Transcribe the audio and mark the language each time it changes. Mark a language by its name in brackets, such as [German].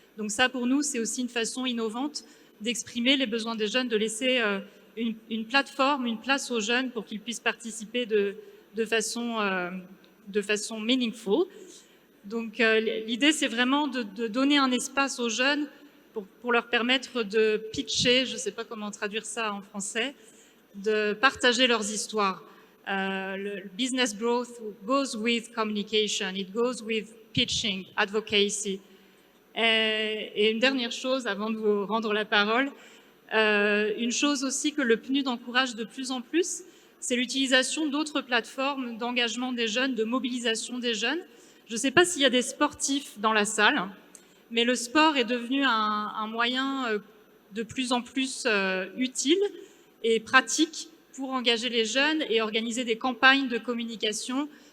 [French] Donc ça, pour nous, c'est aussi une façon innovante d'exprimer les besoins des jeunes, de laisser une plateforme, une place aux jeunes pour qu'ils puissent participer de façon meaningful. Donc l'idée, c'est vraiment de donner un espace aux jeunes pour leur permettre de pitcher, je ne sais pas comment traduire ça en français, de partager leurs histoires. [English] Le business growth goes with communication, it goes with pitching, advocacy. [French] Et une dernière chose, avant de vous rendre la parole, une chose aussi que le PNUD encourage de plus en plus, c'est l'utilisation d'autres plateformes d'engagement des jeunes, de mobilisation des jeunes. Je ne sais pas s'il y a des sportifs dans la salle, mais le sport est devenu un moyen de plus en plus utile et pratique pour engager les jeunes et organiser des campagnes de communication.